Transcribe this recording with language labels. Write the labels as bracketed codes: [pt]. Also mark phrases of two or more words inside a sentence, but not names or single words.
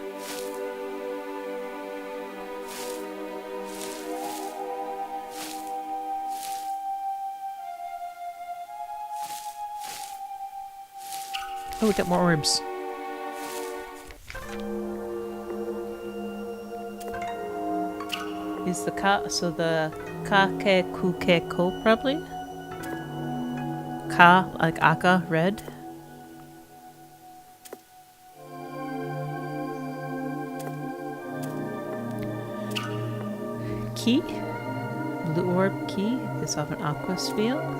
[en] Oh, we got more orbs. Is the ka, so the ka ke ku ke ko probably? Ka, like aka, red. Ki, blue orb ki, is off an aqua sphere.